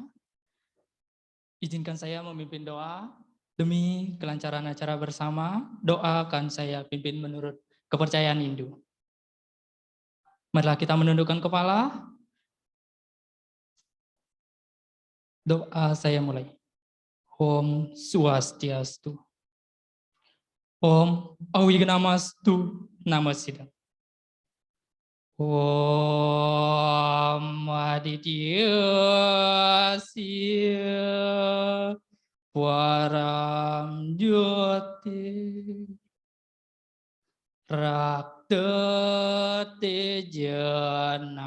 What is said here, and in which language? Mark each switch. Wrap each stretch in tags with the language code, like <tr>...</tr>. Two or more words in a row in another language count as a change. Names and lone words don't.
<id>Izinkan saya memimpin doa. Demi kelancaran acara bersama, doa akan saya pimpin menurut kepercayaan Hindu. Marilah kita menundukkan kepala. Doa saya mulai.</id> <sa>Om Swastiastu. Om Awigamastu Namasidam. Om Aditya Sia Waram Jyoti Rakta Teja</sa>